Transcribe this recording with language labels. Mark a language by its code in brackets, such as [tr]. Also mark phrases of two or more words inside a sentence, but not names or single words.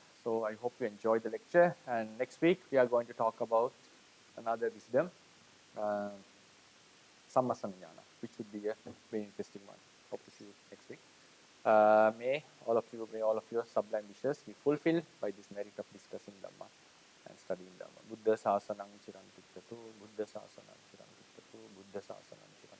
[en] So I hope you enjoyed the lecture. And next week we are going to talk about another wisdom, Sammasana, which would be a very interesting one. Hope to see you next week. May all of your sublime wishes be fulfilled by this merit of discussing Dhamma and studying Dhamma. [pi] Buddha Sasanam Chirantikkatu, Buddha Sasanam Chirantikkatu, Buddha Sasanam